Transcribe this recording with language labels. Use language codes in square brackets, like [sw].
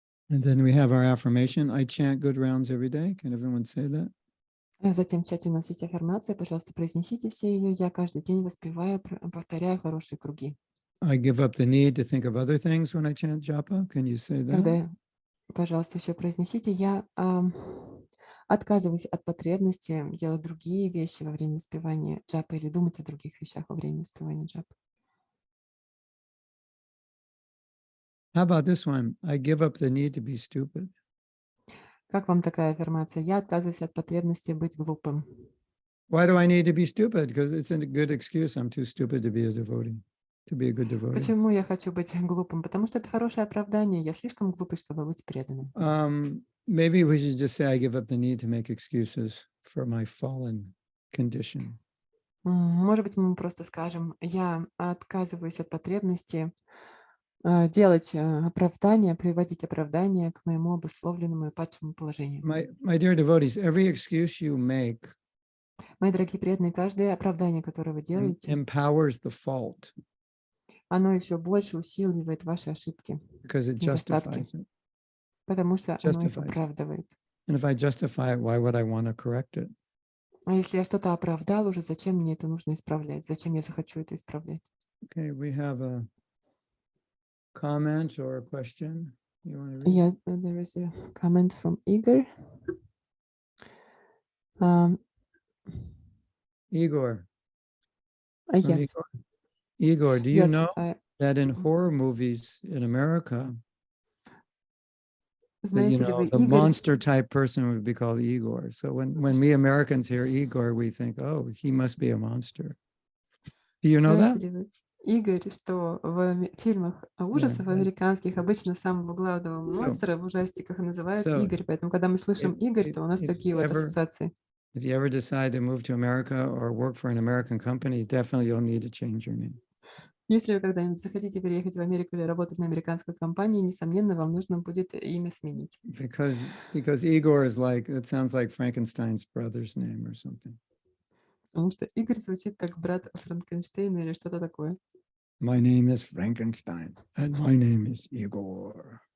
[en] And then we have our affirmation. I chant good rounds every day. Can everyone say that? [ru] Затем в чате у нас есть аффирмация. Пожалуйста, произнесите все ее. Я каждый день воспеваю, повторяю хорошие круги. [en] I give up the need to think of other things when I chant japa. Can you say that? [ru] Тогда, пожалуйста, еще произнесите. Я отказываюсь от потребности делать другие вещи во время воспевания джапы или думать о других вещах во время воспевания джапы. [en] How about this one? I give up the need to be stupid. [ru] Как вам такая аффирмация? Я отказываюсь от потребности быть глупым. [en] Why do I need to be stupid? Because it's a good excuse. I'm too stupid to be a devotee, to be a good devotee. [ru] Почему я хочу быть глупым? Потому что это хорошее оправдание. Я слишком глупый, чтобы быть преданным. [en] Maybe we should just say I give up the need to make excuses for my fallen condition. [ru] Может быть, мы просто скажем, я отказываюсь от потребности делать оправдания, приводить оправдания к моему обусловленному и падшему положению. [en] My dear devotees, every excuse you make [ru] Мои дорогие преданные, каждое оправдание, которое вы делаете, [en] empowers the fault [ru] оно еще больше усиливает ваши ошибки, [en] because it [ru] недостатки, [en] justifies it. [ru] потому что оно их [en] Justifies it. [ru] оправдывает. [en] And if I justify it, why would I want to correct it? [ru] А если я что-то оправдал уже, зачем мне это нужно исправлять? Зачем я захочу это исправлять? [en] Okay, we have a comment or a question. You want to read? Yeah, there is a comment from Igor. Igor. Yes. Igor, do you Yes, know that in horror movies in America, that, you [ru] знаете ли know, вы, [en] the [ru] Игорь, [en] monster type person would be called Igor. So when we Americans hear Igor, we think, oh, he must be a monster. Do you know that? [ru] знаете ли вы, Игорь, что в фильмах ужасов американских обычно самого главного монстра в ужастиках называют Игорь, поэтому когда мы слышим Игорь, то у нас такие вот ассоциации. [en] If you ever decide to move to America or work for an American company, definitely you'll need to change your name. [ru] Если вы когда-нибудь захотите переехать в Америку или работать на американской компании, несомненно, вам нужно будет имя сменить. [en] Because Igor is like, it sounds like Frankenstein's brother's name or something. [ru] Потому что Игорь звучит как брат Франкенштейна или что-то такое. [en] My name is Frankenstein, and my name is Igor.